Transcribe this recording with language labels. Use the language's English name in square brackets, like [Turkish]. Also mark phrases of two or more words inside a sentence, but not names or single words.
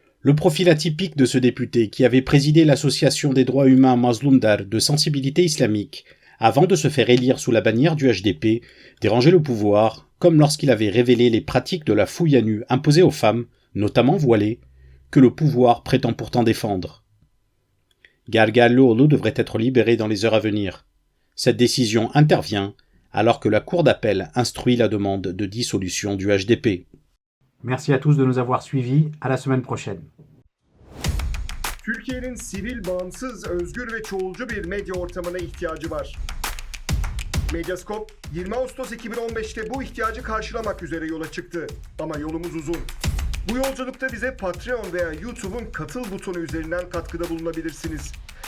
[French] Le profil atypique de ce député, qui avait présidé l'association des droits humains Mazlumdar de sensibilité islamique, avant de se faire élire sous la bannière du HDP, dérangeait le pouvoir, comme lorsqu'il avait révélé les pratiques de la fouille à nu imposée aux femmes, notamment voilées, que le pouvoir prétend pourtant défendre. Gargarlioğlu devrait être libéré dans les heures à venir. Cette décision intervient alors que la Cour d'appel instruit la demande de dissolution du HDP. Merci à tous de nous avoir suivis. À la semaine prochaine. [Turkish] Türkiye'nin sivil, bağımsız, özgür ve çoğulcu bir medya ortamına ihtiyacı var. Medyascope 20 Ağustos 2015'te bu ihtiyacı karşılamak üzere yola çıktı. Ama yolumuz uzun. Bu yolculukta bize Patreon veya YouTube'un katıl butonu üzerinden katkıda bulunabilirsiniz.